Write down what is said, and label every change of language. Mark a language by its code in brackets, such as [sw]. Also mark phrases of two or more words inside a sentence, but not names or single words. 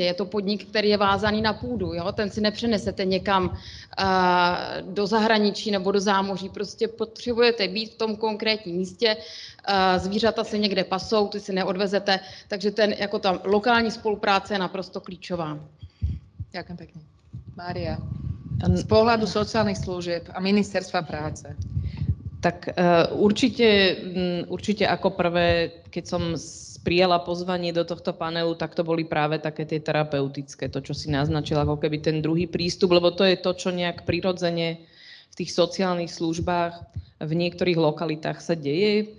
[cs] Je to podnik, který je vázaný na půdu. Jo? Ten si nepřenesete někam do zahraničí nebo do zámoří. Prostě potřebujete být v tom konkrétním místě. Zvířata se někde pasou, ty si neodvezete. Takže jako ta lokální spolupráce je naprosto klíčová. [sk] Ďakujem pekne. Mária, z pohľadu sociálnych služieb a ministerstva práce. Tak určite ako prvé, keď som prijala pozvanie do tohto panelu, tak to boli práve také tie terapeutické, to, čo si naznačila, ako keby ten druhý prístup, lebo to je to, čo nejak prirodzene v tých sociálnych službách v niektorých lokalitách sa deje.